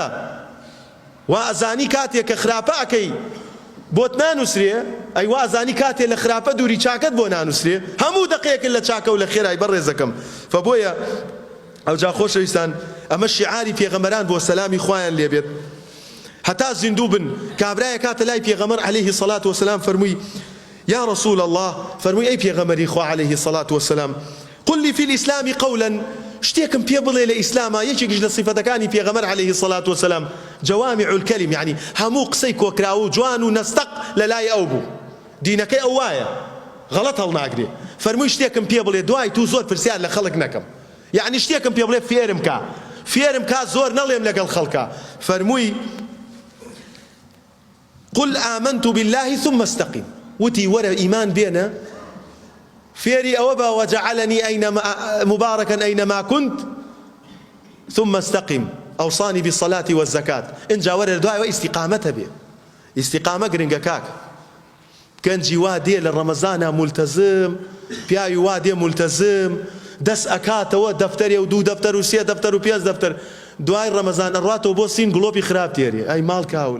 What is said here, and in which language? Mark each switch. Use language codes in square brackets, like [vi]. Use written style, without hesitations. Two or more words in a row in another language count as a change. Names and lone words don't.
[ckb] وا ئەزانی کاتێک کە خراپە ئەکەی بۆت نانووسرێ، ئەی وا ئەزانی کاتێک لە خراپە دووری چاکت بۆ نانووسرێ، هەموو دقەیەکت لە چاکە و لە خێرای بەڕێزەکەم. فبۆیە ئەوجا خۆشەویستان ئەمە شیعاری پێغەمبەران بۆ سەلامی خوایان لێبێت هەتا زیندوو بن. کابرایە کاتە لای پێغەمبەر [ar] عەلەیهی سەڵات وەسەلام [ckb] فەرمووی [ar] یا رسول الله، [ckb] فەرمووی ئەی پێغەمبەری خوا [ar] عەلەیهی سەڵات وەسەلام، قل لي في الإسلام قولا، [ckb] شتێکم پێ بڵێ لە ئیسلامە، یەکێکیش لە صیفەتەکانی پێغەمبەر [ar] عەلەیهی سەڵات وەسەلام جەوامع الکەلم، [ckb] یعنی هەموو قسەی کۆکراوە و جوان و نەستەق لە لای ئەو بوو، دینەکەی ئەو وایە غەڵەت هەڵناگرێ. فەرمووی شتێکم پێ بڵێ دوای تو زۆر پرسیار لە خەڵک نەکەم، یعنی شتێکم پێ بڵێ فێرم کا زۆر نەڵێم لەگەڵ خەڵکە. [ar] فەرمووی قل آمنت بالله ثم استقم، [ckb] وتی وەرە ئیمان بێنە فێری ئەوە بە [ar] وجعلني مباركا أينما كنت ثم استقم أوصاني بالصلاة والزكاة. [ckb] إنجا وەرە دوایەوە ئیستیقامەتە بێ، ئیستیقامە گرنگە کاک. گەنجی وا دێ لە ڕەمەزانە مولتەزم، پیاوی وا دێ مولتەزم، دەست ئەکاتەوە دەفتەرێ و 2 دەفتەر و 3 دەفتەر و 5 دەفتەر، دوای ڕەمەزان ئەڕاتەوە بۆ سین گڵۆپی خراپ تێرێ، ئەی ماڵ کاول.